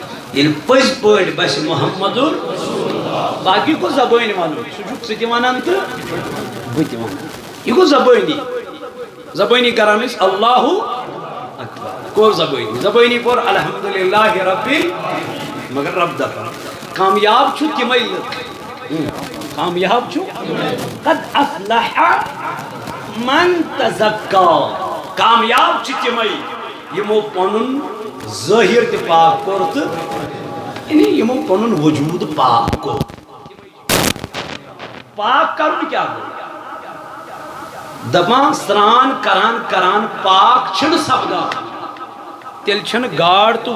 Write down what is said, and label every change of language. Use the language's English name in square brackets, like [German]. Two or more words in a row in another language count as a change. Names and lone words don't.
[Kashmiri] یل پز پٲٹھۍ بس محمدُر باقی گوٚو زبٲنۍ وَنُن سُہ چھُکھ ژٕ تہِ وَنان تہٕ بہٕ تہِ وَنان یہِ گوٚو زبٲنی زبٲنی کران أسۍ [Arabic] اللہ اکبر [Kashmiri] کوٚر زبٲنی پوٚر [Arabic] الحمدللہ ربی [Kashmiri] مگر رب دپان کامیاب چھُ تِمے لُکھ کامیاب چھُ [Arabic] قد افلح من تزکا [Kashmiri] کامیاب چھِ تِمے یِمو پنُن ظٲہِر تہِ پاک کوٚر تہٕ یعنی یِمو پنُن وجوٗد پاک کوٚر پاک کرُن کیٛاہ گوٚو دپان سران کران کران پاک چھِنہٕ سپدان تیٚلہِ چھَنہٕ گاڈ تہٕ